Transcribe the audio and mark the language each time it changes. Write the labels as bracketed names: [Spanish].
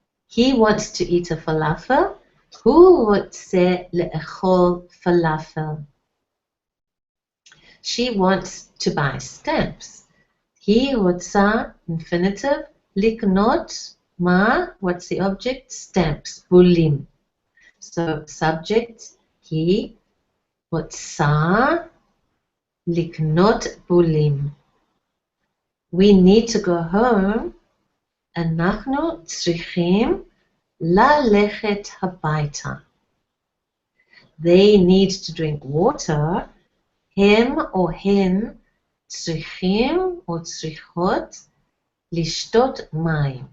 [English] He wants to eat a falafel. [Hebrew] הוא רוצה לאכול falafel. [English] She wants to buy stamps. [Hebrew] היא רוצה, [English] infinitive, [Hebrew] לקנות מה? [English] What's the object? Stamps, בולים. So subject, [Hebrew] היא רוצה לקנות בולים. [English] We need to go home. [Hebrew] אנחנו צריכים ללכת הביתה. [English] They need to drink water. [Hebrew] הם או הן צריכים או צריכות לשתות מים.